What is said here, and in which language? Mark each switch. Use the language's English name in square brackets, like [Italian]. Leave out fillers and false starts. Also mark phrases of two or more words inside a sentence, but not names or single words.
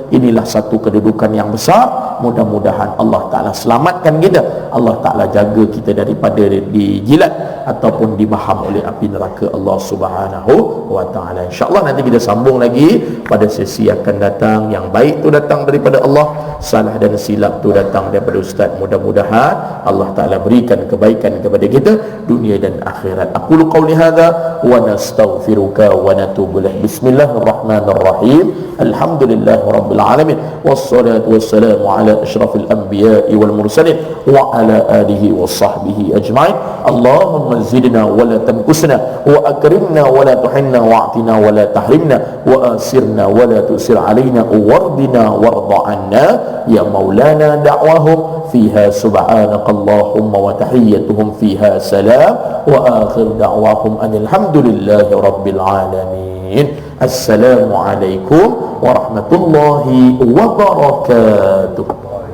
[Malay] Inilah satu kedudukan yang besar. Mudah-mudahan Allah Ta'ala selamatkan kita, Allah Ta'ala jaga kita daripada dijilat ataupun dibaham oleh api neraka Allah [Arabic] سبحانه وتعالى. [Malay] InsyaAllah nanti kita sambung lagi pada sesi akan datang. Yang baik tu datang daripada Allah, salah dan silap tu datang daripada Ustaz. Mudah-mudahan Allah Ta'ala berikan kebaikan kepada kita dunia dan akhirat. [Arabic] أقول قولي هذا ونستغفرك ونتوب إليه. بسم الله الرحمن الرحيم. الحمد لله رب العالمين، والصلاة والسلام على أشرف الأنبياء والمرسلين وعلى آله وصحبه أجمعين. اللهم زدنا ولا تنقصنا وأكرمنا ولا تهنا وأعطنا ولا تحرمنا ويسرنا ولا تعسر علينا وردنا ورداً عنا يا مولانا. دعواهم فيها سبحانك اللهم وتحيتهم فيها سلام وآخر دعواهم الحمد لله رب العالمين. السلام عليكم ورحمة الله وبركاته.